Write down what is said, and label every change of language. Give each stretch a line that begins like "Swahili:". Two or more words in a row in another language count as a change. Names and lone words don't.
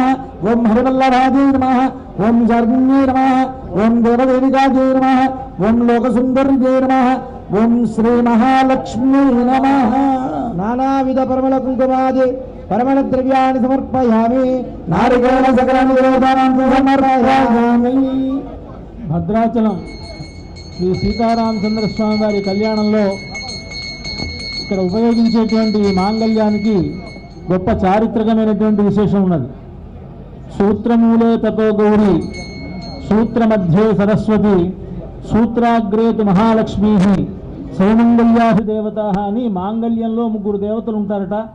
Sanskrit: ओम हरिवल्लभायै नमः। ओम जार्गिण्यै नमः। ओम देवदेविकायै नमः। ओम लोकसुन्दर्यै नमः। ओम श्री महालक्ष्मी नमः। नानाविध परमल कुंकुमादि परमल द्रव्याणि समर्पयामि। नारिकेल सकलानि देवतानां समर्पयामि।
Telugu: భద్రాచలం శ్రీ సీతారామచంద్ర స్వామి వారి కళ్యాణంలో ఇక్కడ ఉపయోగించేటువంటి ఈ మాంగళ్యానికి గొప్ప చారిత్రకమైనటువంటి విశేషం ఉన్నది.
Sanskrit: సూత్రమూలే తతో గౌరీ సూత్ర మధ్యే సరస్వతి సూత్రాగ్రేతు మహాలక్ష్మీ సౌమంగళ్యాహి దేవత
Telugu: అని మాంగళ్యంలో ముగ్గురు దేవతలు ఉంటారట.